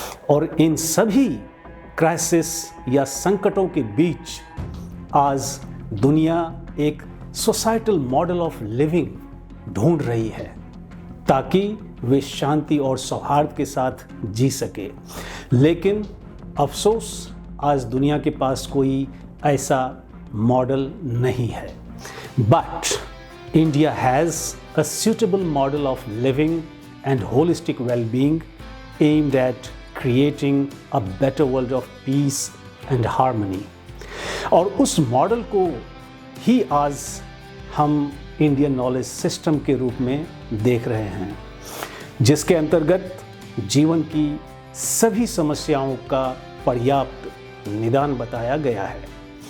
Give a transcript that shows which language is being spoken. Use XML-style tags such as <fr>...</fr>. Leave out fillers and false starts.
<hi>और इन सभी क्राइसिस या संकटों के बीच आज दुनिया एक</hi> <en>societal model of living</en> <hi>ढूंढ रही है ताकि वे शांति और सौहार्द के साथ जी सके। लेकिन अफसोस आज दुनिया के पास कोई ऐसा मॉडल नहीं है।</hi> <en>But India has a suitable model of living and holistic well-being aimed at creating a better world of peace and harmony.</en> <hi>और उस मॉडल को ही आज हम इंडियन नॉलेज सिस्टम के रूप में देख रहे हैं, जिसके अंतर्गत जीवन की सभी समस्याओं का पर्याप्त निदान बताया गया है।</hi>